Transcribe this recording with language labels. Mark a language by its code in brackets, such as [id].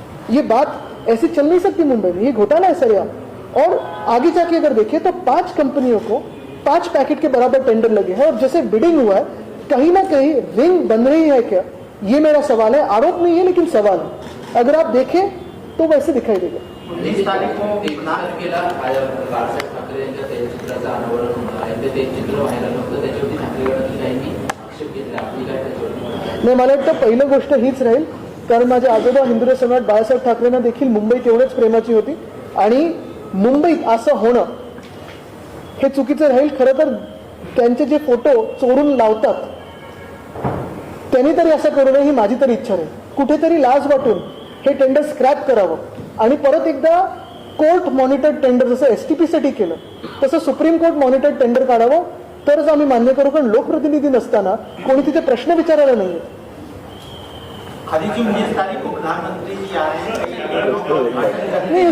[hi] ये बात ऐसी चल नहीं सकती मुंबई में, ये घोटाला है सर यहाँ। और आगे जाके अगर देखें तो 5 कंपनियों को 5 पैकेट के बराबर टेंडर लगे हैं, और जैसे बिडिंग हुआ है कहीं ना कहीं रिंग बन रही है क्या, ये मेरा सवाल है। आरोप नहीं है लेकिन सवाल है, अगर आप देखें तो वैसे दिखाई देगा। 19 तारीख को [mr] एक तारखेला बाळासाहेब ठाकरे यांच्या तैलचित्राचं अनावरण होणार आहे. ते तैलचित्र व्हायला नव्हतं, त्याच्यावरती ठाकरे गटातील काहींनी आक्षेप घेतला. आपली काय त्याच्यावरती? नाही, मला वाटतं पहिलं गोष्ट हीच राहील, कारण माझे आजोबा हिंदू सम्राट बाळासाहेब ठाकरेंना देखील मुंबईत एवढंच प्रेमाची होती, आणि मुंबईत असं होणं हे चुकीचं राहील। खरं तर त्यांचे जे फोटो चोरून लावतात त्यांनी तरी असं करू नये ही माझी तरी इच्छा आहे। कुठेतरी लाज वाटून हे टेंडर स्क्रॅप करावं आणि परत एकदा कोर्ट मॉनिटर्ड टेंडर जसं एसटीपी साठी केलं तसं सुप्रीम कोर्ट मॉनिटर्ड टेंडर काढावं, तरच आम्ही मान्य करू, कारण लोकप्रतिनिधी नसताना कोणी तिथे प्रश्न विचारायला नाहीये। [hi] खाली जो 19 तारीख को प्रधानमंत्री जी आ रहे हैं,